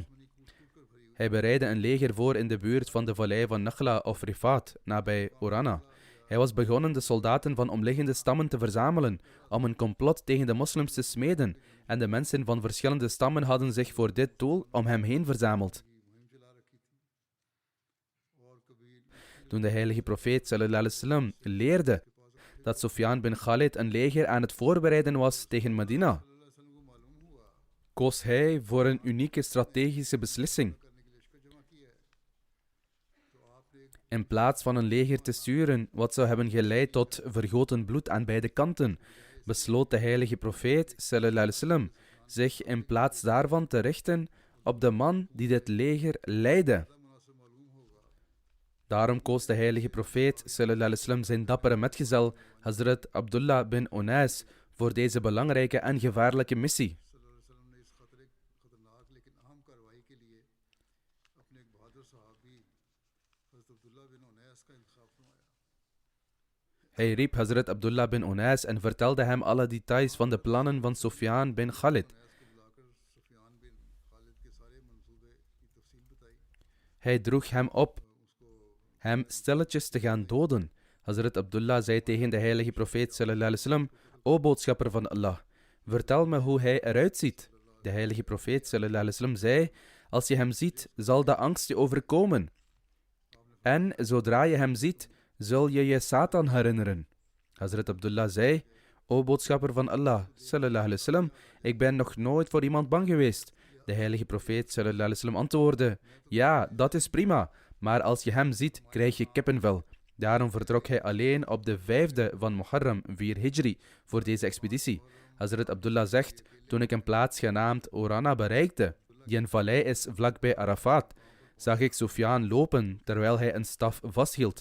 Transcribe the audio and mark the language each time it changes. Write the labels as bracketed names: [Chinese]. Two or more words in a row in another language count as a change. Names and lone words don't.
[Dutch] Hij bereidde een leger voor in de buurt van de vallei van Nakhla of Rifat, nabij Urana. Hij was begonnen de soldaten van omliggende stammen te verzamelen om een complot tegen de moslims te smeden en de mensen van verschillende stammen hadden zich voor dit doel om hem heen verzameld. Toen de heilige profeet [Arabic] صلى الله عليه وسلم [Dutch] leerde dat Sufyan bin Khalid een leger aan het voorbereiden was tegen Medina, koos hij voor een unieke strategische beslissing. In plaats van een leger te sturen, wat zou hebben geleid tot vergoten bloed aan beide kanten, besloot de heilige profeet [Arabic] صلى الله عليه وسلم [Dutch] zich in plaats daarvan te richten op de man die dit leger leidde. Daarom koos de heilige profeet [Arabic] صلى الله عليه وسلم [Dutch] zijn dappere metgezel Hazrat Abdullah bin Unais voor deze belangrijke en gevaarlijke missie. Hij riep Hazrat Abdullah bin Unais en vertelde hem alle details van de plannen van Sufyan bin Khalid. Hij droeg hem op hem stilletjes te gaan doden. Hazrat Abdullah zei tegen de heilige profeet [Arabic] صلى الله عليه وسلم: [Dutch] O boodschapper van Allah, vertel me hoe hij eruit ziet. De heilige profeet [Arabic] صلى الله عليه وسلم [Dutch] zei: als je hem ziet, zal de angst je overkomen. En zodra je hem ziet, zul je je Satan herinneren. Hazrat Abdullah zei: O boodschapper van Allah [Arabic] صلى الله عليه وسلم, [Dutch] ik ben nog nooit voor iemand bang geweest. De heilige profeet [Arabic] صلى الله عليه وسلم [Dutch] antwoordde: ja, dat is prima, maar als je hem ziet, krijg je kippenvel. Daarom vertrok hij alleen op de 5e van Muharram 4 Hijri voor deze expeditie. Hazrat Abdullah zegt: toen ik een plaats genaamd Orana bereikte, die een vallei is vlakbij Arafat, zag ik Sufyan lopen terwijl hij een staf vasthield.